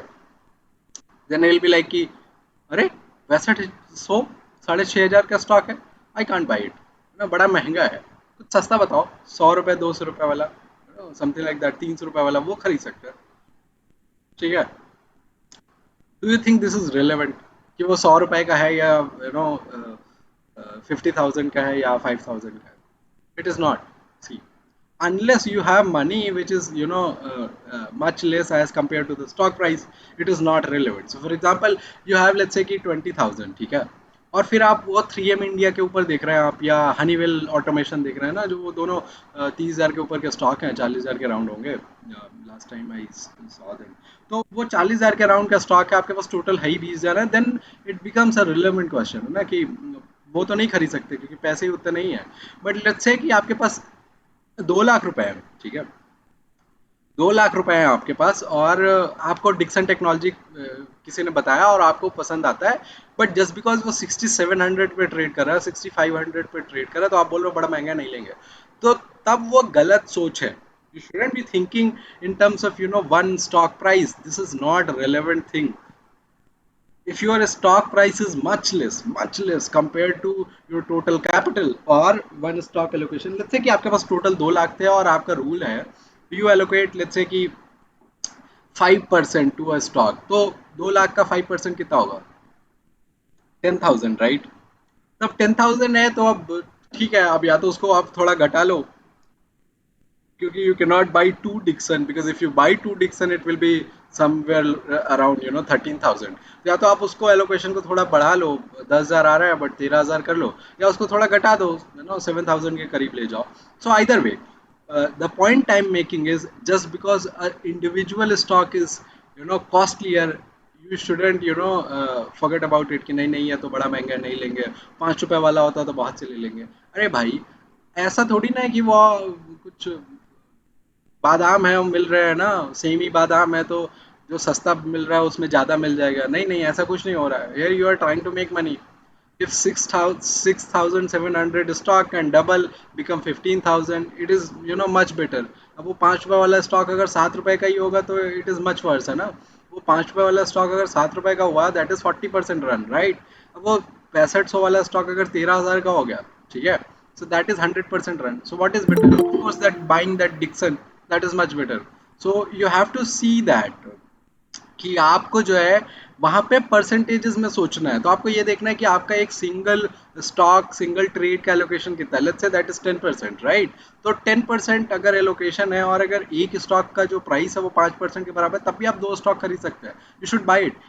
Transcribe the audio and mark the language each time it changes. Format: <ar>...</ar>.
<en>then I will be like</en> <hi>कि अरे, वैसा 100 साढ़े 6000 का स्टॉक है,</hi> <en>I can't buy it</en> <hi>ना, बड़ा महंगा है, कुछ सस्ता बताओ, 100 रुपए 200 रुपए वाला,</hi> <en>something like that,</en> <hi>300 रुपए वाला वो खरीद सकते हैं, ठीक है?</hi> <en>do you think this is relevant</en> <hi>कि वो 100 रुपए का है, या 50,000 का है, या 5,000 का है?</hi> <en>It is not. See, unless you have money which is much less as compared to the stock price, it is not relevant. So for example, you have, let's say</en> <hi>कि 20,000, ठीक है? और फिर आप वो 3M इंडिया के ऊपर देख रहे हैं आप, या हनीवेल ऑटोमेशन देख रहे हैं ना, जो वो दोनों 30,000 के ऊपर के स्टॉक हैं, 40,000 के राउंड होंगे,</hi> <en>Last time I saw them.</en> <hi>तो वो 40,000 के राउंड का स्टॉक है, आपके पास टोटल है ही 20,000 है,</hi> <en>then it becomes a relevant question,</en> <hi>है ना, कि वो तो नहीं खरीद सकते क्योंकि पैसे ही उतने नहीं है।</hi> <en>but let's say</en> <hi>कि आपके पास 2 लाख रुपए है, ठीक है? 2 लाख रुपए हैं आपके पास, और आपको डिक्सन टेक्नोलॉजी किसी ने बताया और आपको पसंद आता है,</hi> <en>but just because</en> <hi>वो 6700 पे ट्रेड कर रहा है, 6500 पे ट्रेड कर रहा है, तो आप बोल रहे हो बड़ा महंगा, नहीं लेंगे। तो तब वो गलत सोच है।</hi> <en>You shouldn't be thinking in terms of one stock price, this is not relevant thing. if your stock price is much less compared to your total capital or one stock allocation, let's say</en> <hi>कि आपके पास total 2 lakh थे और आपका rule है</hi> <en>you allocate, let's say कि 5% to a stock,</en> <hi>तो 2 लाख का 5% कितना होगा?</hi> <en>10,000, right?</en> <hi>तब 10,000 है, तो अब ठीक है, अब या तो उसको आप थोड़ा घटा लो, क्योंकि</hi> <en>you cannot buy two Dixon, because if you buy two Dixon it will be somewhere around 13,000।</en> <hi>या तो आप उसको एलोकेशन को थोड़ा बढ़ा लो, 10,000 आ रहा है बट 13,000 कर लो, या उसको थोड़ा घटा दो, 7,000 के करीब ले जाओ।</hi> <en>so either way, the point I'm making is, just because an individual stock is costlier, you shouldn't forget about it</en> <hi>कि नहीं नहीं, ये तो बड़ा महंगा है, नहीं लेंगे, 5 रुपए वाला होता तो बहुत से ले लेंगे। अरे भाई, ऐसा थोड़ी ना है कि वो कुछ बादाम है वो मिल रहे हैं ना, सेमी बादाम है, तो जो सस्ता मिल रहा है उसमें ज़्यादा मिल जाएगा, नहीं नहीं, ऐसा कुछ नहीं हो रहा है।</hi> <en>Here you are trying to make money. if 6,700 stock and double become 15,000, it is much better।</en> <hi>अब वो 5 रुपए वाला स्टॉक अगर 7 रुपए का ही होगा तो</hi> <en>it is much worse,</en> <hi>है ना? वो 5 रुपए वाला स्टॉक अगर 7 रुपए का हुआ,</hi> <en>That is 40% run, right?</en> <hi>अब वो 6500 वाला स्टॉक अगर 13,000 का हो गया, ठीक है,</hi> <en>so that is 100% run। So what is better? Of course that buying that Dixon, that is much better। So you have to see that</en> <hi>कि आपको जो है वहाँ पे परसेंटेजेस में सोचना है। तो आपको ये देखना है कि आपका एक सिंगल स्टॉक, सिंगल ट्रेड का एलोकेशन कितना है।</hi> <en>Let's say that is 10%, right?</en> <hi>तो 10% अगर एलोकेशन है, और अगर एक स्टॉक का जो प्राइस है वो 5% के बराबर है, तब भी आप 2 स्टॉक खरीद सकते हैं।</hi> <en>You should buy it.</en>